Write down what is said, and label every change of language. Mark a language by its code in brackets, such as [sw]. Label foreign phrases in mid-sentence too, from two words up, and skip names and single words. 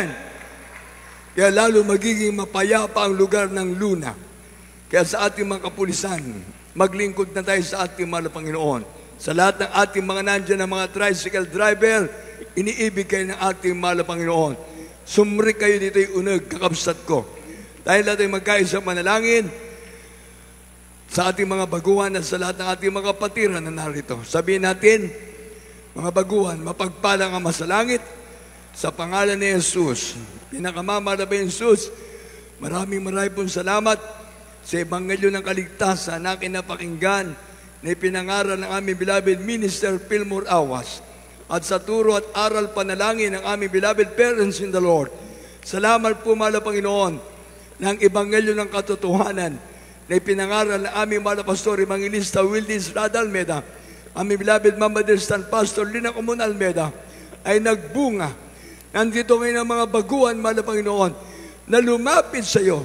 [tl] Kaya lalo magiging mapayapa ang lugar ng Luna. Kaya sa ating mga kapulisan, maglingkod na tayo sa ating mahal na Panginoon. Sa lahat ng ating mga nandyan na mga [en] tricycle driver, [tl] iniibig kayo ng ating mahal na Panginoon. [ilo] Sumri kayo dito yung unag, kakabsat ko. [tl] Dahil lahat ay magkaisa manalangin sa ating mga baguhan at sa lahat ng ating mga kapatiran na narito. Sabihin natin, mga baguhan, mapagpalang Ama sa langit, sa pangalan ni Jesus, pinakamamahal na Jesus, maraming pong salamat sa Ebanghelyo ng Kaligtasan na kinapakinggan na ipinangaral ng aming beloved Minister Fillmore Awas at sa turo at aral panalangin ng aming [en] beloved parents in the Lord. [tl] Salamat po, mahal na Panginoon, ng Ebanghelyo ng Katotohanan na ipinangaral ng aming mahal na Pastor Evangelista Wildis Rada Almeda, aming beloved Mama Stan Pastor Lina Comun Almeda, ay nagbunga. Nandito ngayon ang mga baguhan, mahal na Panginoon, na lumapit sa iyo.